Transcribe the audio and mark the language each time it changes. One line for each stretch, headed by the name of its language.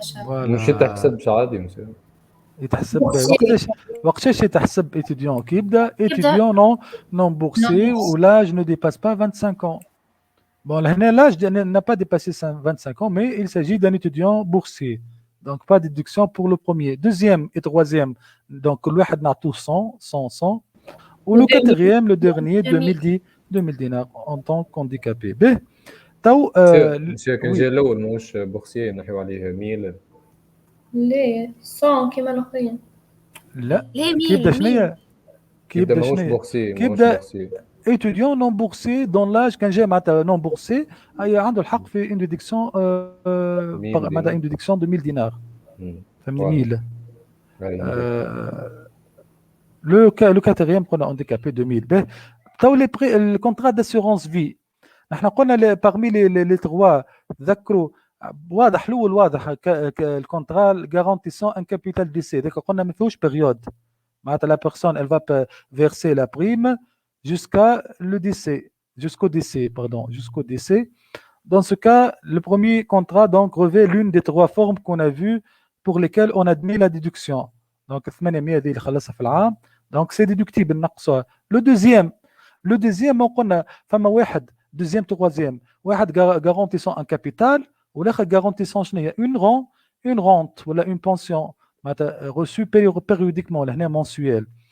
Arabic: مش تحسب عادي monsieur يتحسب وقتاش يتحسب
French: étudiant
Arabic: كي يبدا
French: étudiant non boursier ou l'âge ne dépasse pas 25 ans. Bon, l'âge n'a pas dépassé 25 ans, mais il s'agit d'un étudiant boursier. Donc, pas de déduction pour le premier. Deuxième et troisième, donc, le
Arabic: واحد نعطوه
French: 100. Ou le quatrième, le dernier, 2000 dinars en tant qu'handicapé. Ben, تو
Arabic: monsieur كان جاي الأول ماهوش بورسيي نحيو عليه 1000 ليه 100 كيما الآخرين لا كيبدا شنيا كيبدا ماهوش بورسيي كيبدا
French: étudiant non boursier dans l'âge
Arabic: كان جاي معناتها
French: non boursier
Arabic: عنده الحق في
French: une déduction
Arabic: معناتها
French: une déduction de 1000 dinars
Arabic: فهمني
French: 1000 le quatrième qu'on a handicapé 2000
Arabic: به تو
French: le contrat d'assurance vie
Arabic: نحن قلنا
French: parmi les trois
Arabic: تذكروا واضح الاول واضح الكونترا
French: garantissant un capital d'essai
Arabic: ديك قلنا ما فيهوش
French: période
Arabic: معناتها
French: la personne elle va verser la prime jusqu'au décès. dans ce cas, le premier contrat donc revêt l'une des trois formes qu'on a vues pour lesquelles on admet la déduction. Donc, 800
Arabic: دي اللي خلصها في العام.
French: Donc, c'est déductible
Arabic: نقصها.
French: Le deuxième on a
Arabic: فما واحد
French: deuxième troisième واحد garantissant un capital
Arabic: والاخر
French: garantissant
Arabic: شنو هي
French: une rente
Arabic: ولا
French: une pension reçue périodiquement
Arabic: لهنا
French: mensuel.